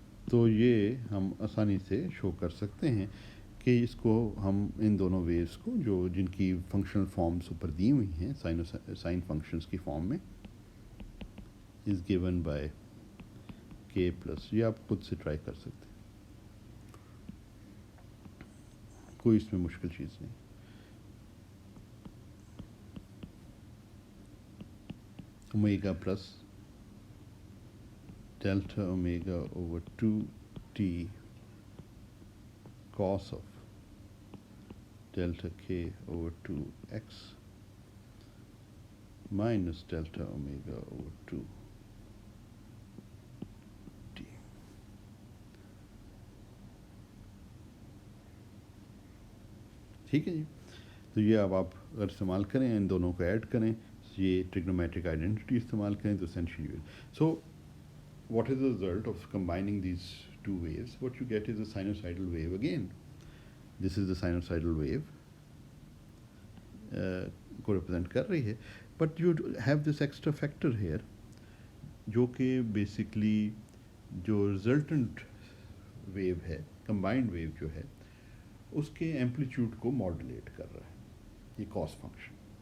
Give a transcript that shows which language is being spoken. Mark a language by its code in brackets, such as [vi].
[ur] تو یہ ہم آسانی سے شو کر سکتے ہیں کہ اس کو ہم ان دونوں ویوز کو جو جن کی فنکشنل فارمز اوپر دی ہوئی ہیں سائن فنکشنز کی فارم میں، از گیون بائی کے پلس، یہ آپ خود سے ٹرائی کر سکتے ہیں، کوئی اس میں مشکل چیز نہیں. [en] Omega plus delta omega over 2t cos of delta k over 2x minus delta omega over 2t. [ur] ٹھیک ہے جی، تو یہ اب آپ اگر استعمال کریں، ان دونوں کو ایڈ کریں، یہ ٹریگنومیٹرک آئیڈینٹی استعمال کریں تو [en] essentially so what is the result of combining these two waves? What you get is a sinusoidal wave again. This is the sinusoidal wave [ur] کو ریپرزینٹ کر رہی ہے، [en] but you have this extra factor here [ur] جو کہ basically جو resultant view ہے، combined view جو ہے، اس کے ایمپلیٹیوڈ کو ماڈولیٹ کر رہا ہے، یہ کاس فنکشن.